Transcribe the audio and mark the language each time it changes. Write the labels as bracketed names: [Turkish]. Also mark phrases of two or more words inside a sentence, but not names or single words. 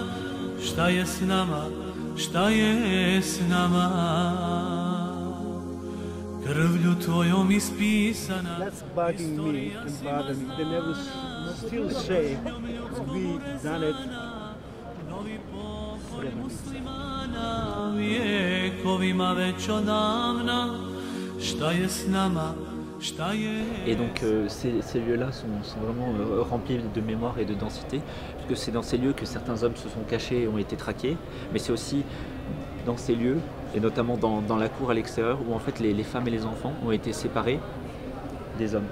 [Bosnian] Šta je s nama, šta je s nama? Krvlju tvojom ispisana. [English] That's bugging me and bothering me. They never still say we done it. [Bosnian] Vijekovima već odavna, šta je s nama, šta je... [French] Et donc ces lieux-là sont vraiment remplis de mémoire et de densité, puisque c'est dans ces lieux que certains hommes se sont cachés et ont été traqués, mais c'est aussi dans ces lieux, et notamment dans la cour à l'extérieur, où en fait les femmes et les enfants ont été séparés des hommes.